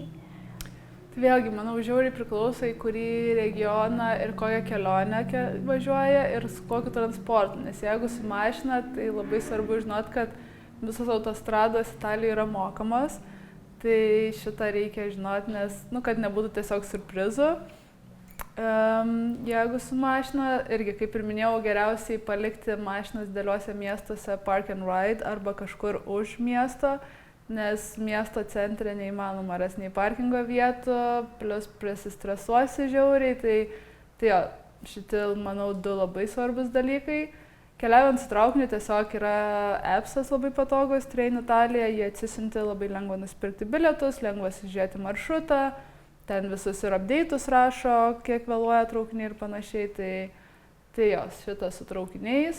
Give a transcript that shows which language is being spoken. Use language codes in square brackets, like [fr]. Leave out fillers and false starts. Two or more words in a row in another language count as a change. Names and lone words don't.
[lt] Tai vėlgi, manau, žiauriai priklauso į kurį regioną ir kokią kelionę važiuoja ir su kokiu transportu, nes jeigu su mašina, tai labai svarbu žinoti, kad visos autostrados Italijoje yra mokamos. Tai šitą reikia žinoti, nes, kad nebūtų tiesiog surprizų. Jeigu su mašina, irgi, kaip ir minėjau, geriausiai palikti mašinas dideliuose miestuose [en] park and ride [lt] arba kažkur už miesto, nes miesto centre neįmanoma rasti nei parkingo vietų, plus prisistresuosi žiauriai, tai jo, šitie, manau, 2 labai svarbus dalykai. Keliaujant su traukiniu tiesiog yra appsas labai patogus, Train Italija, jie atsisinti, labai lengva nusipirkti bilietus, lengva žiūrėti maršrutą, ten visus ir update'us rašo, kiek vėluoja traukiniai ir panašiai, tai jos šitas su traukiniais.